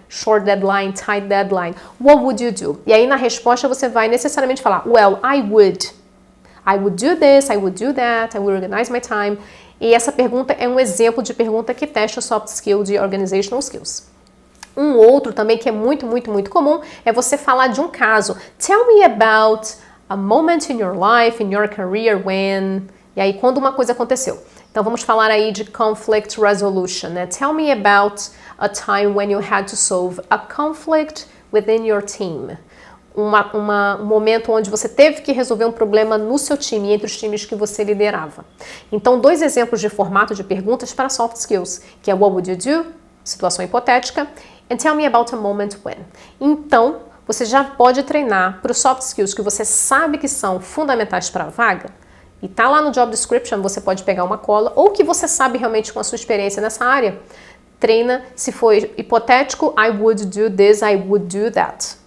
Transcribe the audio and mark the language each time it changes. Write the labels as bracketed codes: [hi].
[en] Short deadline, tight deadline. What would you do? [pt] E aí na resposta você vai necessariamente falar, [en] well, I would do this, I would do that, I would organize my time. [pt] E essa pergunta é um exemplo de pergunta que testa soft skill de organizational skills. Um outro também que é muito comum é você falar de um caso. [en] Tell me about a moment in your life, in your career when... [pt] E aí, quando uma coisa aconteceu. Então, vamos falar aí de conflict resolution, né? [en] Tell me about a time when you had to solve a conflict within your team. [pt] Um momento onde você teve que resolver um problema no seu time, entre os times que você liderava. Então, 2 exemplos de formato de perguntas para soft skills, que é [en] what would you do, [pt] situação hipotética, [en] and tell me about a moment when. [pt] Então, você já pode treinar para os soft skills que você sabe que são fundamentais para a vaga, e tá lá no job description, você pode pegar uma cola, ou que você sabe realmente com a sua experiência nessa área, treina, se for hipotético, [en] I would do this, I would do that.